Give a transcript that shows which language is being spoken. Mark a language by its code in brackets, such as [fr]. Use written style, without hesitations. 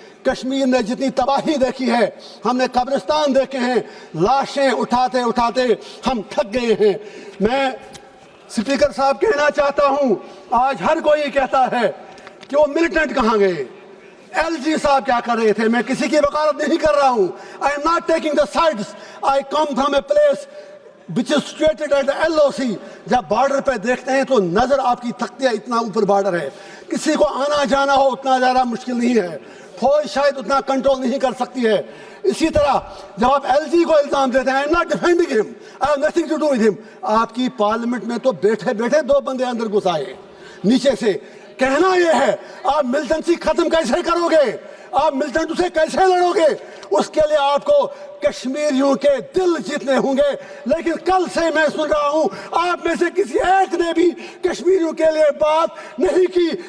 [ur] کشمیر نے جتنی تباہی دیکھی ہے, ہم نے قبرستان دیکھے ہیں, لاشیں اٹھاتے اٹھاتے ہم تھک گئے ہیں. میں سپیکر صاحب کہنا چاہتا ہوں, آج ہر کوئی کہتا ہے کہ وہ ملیٹنٹ کہاں گئے, ایل جی صاحب کیا کر رہے تھے. میں کسی کی وکالت نہیں کر رہا ہوں. [en] I am not taking the sides. I come from a place which is situated at the LOC. [ur] جب بارڈر پہ دیکھتے ہیں تو نظر آپ کی تھکتی ہے, اتنا اوپر بارڈر ہے. کسی کو آنا جانا ہو اتنا زیادہ مشکل نہیں ہے, فوج شاید اتنا کنٹرول نہیں کر سکتی ہے. اسی طرح جب آپ ایل جی کو الزام دیتے ہیں, [en] I am not defending him, I have nothing to do with him. [ur] آپ کی پارلیمنٹ میں تو بیٹھے بیٹھے 2 بندے اندر گھس آئے نیچے سے. کہنا یہ ہے, آپ ملٹنسی ختم کیسے کرو گے, آپ ملٹنٹ سے کیسے لڑو گے, اس کے لیے آپ کو کشمیریوں کے دل جیتنے ہوں گے. لیکن کل سے میں سن رہا ہوں آپ میں سے کسی ایک نے بھی کشمیریوں کے لیے بات نہیں کی.